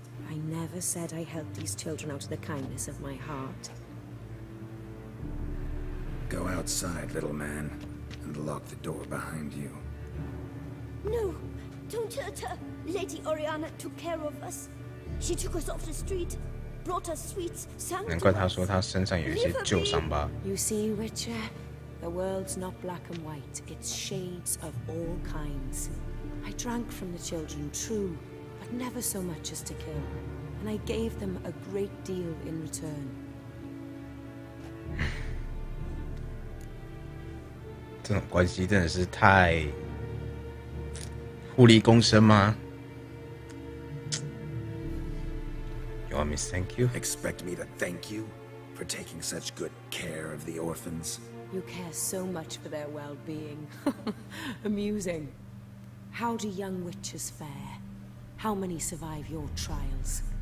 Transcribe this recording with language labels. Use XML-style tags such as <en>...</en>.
<en>I never said I helped these children out of the kindness of my heart. Go outside, little man, and lock the door behind you. No! Don't hurt her! Lady Oriana took care of us. She took us off the street, brought us sweets, sang to us.</en> <zh>难怪他说他身上有一些旧伤疤。</zh> <en>You see, Witcher, the world's not black and white. It's shades of all kinds. I drank from the children, true, but never so much as to kill. And I gave them a great deal in return.</en> <zh>这种关系真的是太互利共生吗？</zh> <en>You want me to thank you? Expect me to thank you for taking such good care of the orphans? You care so much for their well-being. Amusing. How do young witches fare? How many survive your trials?</en>